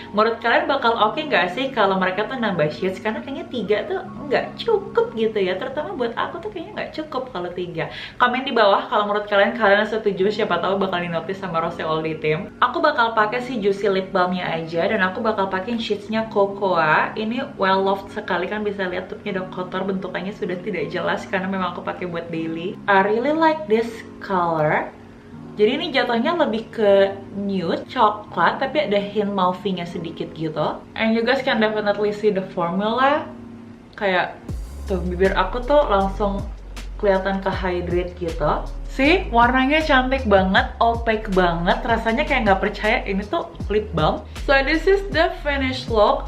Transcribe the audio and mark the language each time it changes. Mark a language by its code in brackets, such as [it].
[id] Menurut kalian bakal oke nggak sih kalau mereka tuh nambah shades? Karena kayaknya 3 tuh nggak cukup gitu ya, terutama buat aku tuh kayaknya nggak cukup kalau 3. Komen di bawah kalau menurut kalian setuju, siapa tahu bakal di-notice sama Rose All Day team. Aku bakal pakai si Juicy Lip Balmnya aja, dan aku bakal pakai shadesnya Cocoa. Ini well loved sekali, kan bisa lihat tutupnya udah kotor, bentukannya sudah tidak jelas karena memang aku pakai buat daily. [en] I really like this color. [id] Jadi ini jatuhnya lebih ke nude, coklat, tapi ada hint mauve-nya sedikit gitu. [en] And you guys can definitely see the formula. [id] Kayak tuh bibir aku tuh langsung kelihatan ke hydrate gitu. See, warnanya cantik banget, opaque banget, rasanya kayak nggak percaya ini tuh lip balm. [en] So this is the finished look.